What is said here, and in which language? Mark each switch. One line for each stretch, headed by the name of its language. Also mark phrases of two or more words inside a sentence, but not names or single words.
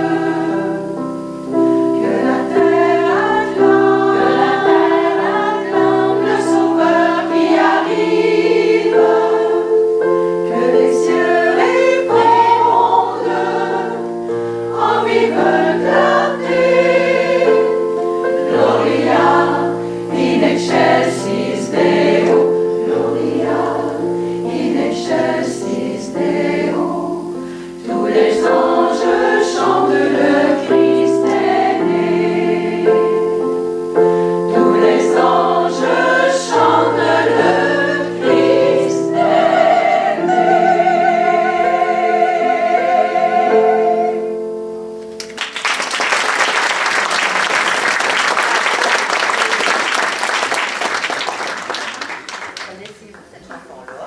French: Que la terre acclame le Sauveur qui arrive. Que les cieux répondent en vive clarté.
Latin: Gloria in excelsis Deo. Gloria in excelsis Deo.
French: Tous les anges chantent le Christ est né. Tous les anges chantent le Christ est né. Connaissez-vous cette chanson-là?